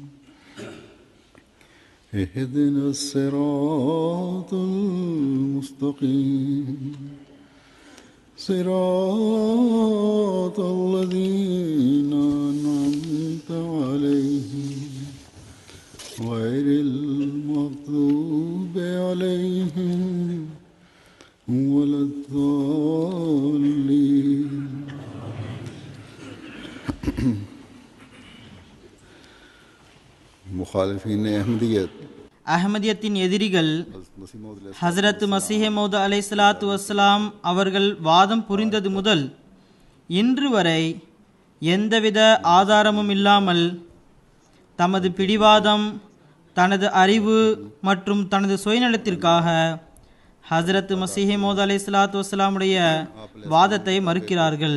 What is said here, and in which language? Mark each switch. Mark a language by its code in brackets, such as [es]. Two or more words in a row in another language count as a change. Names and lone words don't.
[ar] اهدنا الصراط المستقيم صراط الذين أنعمت عليهم غير المغضوب عليهم ولا الضالين. [ur] مخالفین احمدیت [ta] அஹ்மதியத்தின் எதிரிகள் ஹசரத் மசீஹ் மௌத் [ar] عليه الصلاة والسلام [ta] அவர்கள் வாதம் புரிந்தது முதல் இன்று வரை எந்தவித ஆதாரமும் இல்லாமல் தமது பிடிவாதம், தனது அறிவு மற்றும் தனது சுயநலத்திற்காக ஹசரத் மசீஹ் மௌத் [ar] عليه الصلاة والسلام [ta] வாதத்தை மறுக்கிறார்கள்.